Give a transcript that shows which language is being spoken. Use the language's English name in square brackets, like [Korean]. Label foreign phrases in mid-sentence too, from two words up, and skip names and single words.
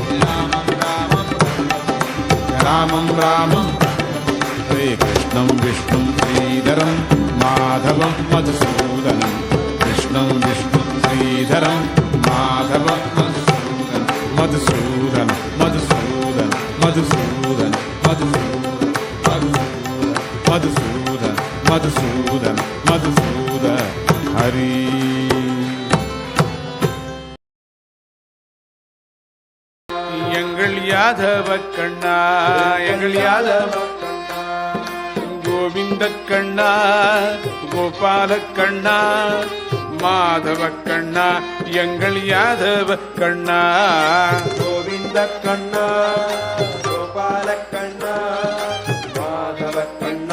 [Sanskrit] रामं रामं हरे कृष्णं विष्णुं श्रीधरं माधवं मधुसूदनं कृष्णं विष्णुं श्रीधरं माधवं मधुसूदन मधुसूदन मधुसूदन मधुसूदन मधुसूदन मधुसूदन मधुसूदन हरि। [Tamil] யாதவ கண்ணா எங்கள் யாதவ கோவிந்த கண்ணா கோபால கண்ணா மாதவ கண்ணா எங்கள் யாதவ கண்ணா கோவிந்த கண்ணா கோபால கண்ணா மாதவ கண்ணா